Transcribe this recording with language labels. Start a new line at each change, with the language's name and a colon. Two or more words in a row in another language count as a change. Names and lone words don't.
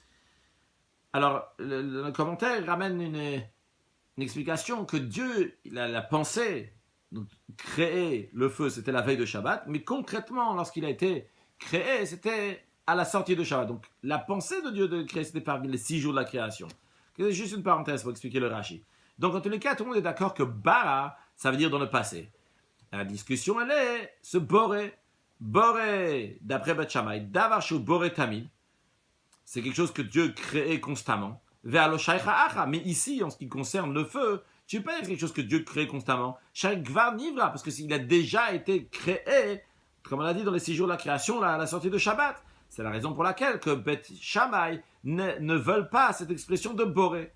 French: Alors, le commentaire ramène une explication que Dieu, il a la pensée, donc créer le feu, c'était la veille de Shabbat, mais concrètement, lorsqu'il a été créé, c'était à la sortie de Shabbat. Donc, la pensée de Dieu de créer, c'était parmi les 6 jours de la création. C'est juste une parenthèse pour expliquer le Rashi. Donc, en tous les cas, tout le monde est d'accord que bara, ça veut dire dans le passé. La discussion, elle est ce boré. Boré, d'après Bet Shammai,
Hebrew: דבר שהוא בורא תמיד.
French: c'est quelque chose que Dieu crée constamment. Mais ici, en ce qui concerne le feu, tu ne peux pas dire quelque chose que Dieu crée constamment. Parce qu'il a déjà été créé, comme on l'a dit dans les 6 jours de la création, la sortie de Shabbat. C'est la raison pour laquelle que Beth Shammai ne veulent pas cette expression de Boré.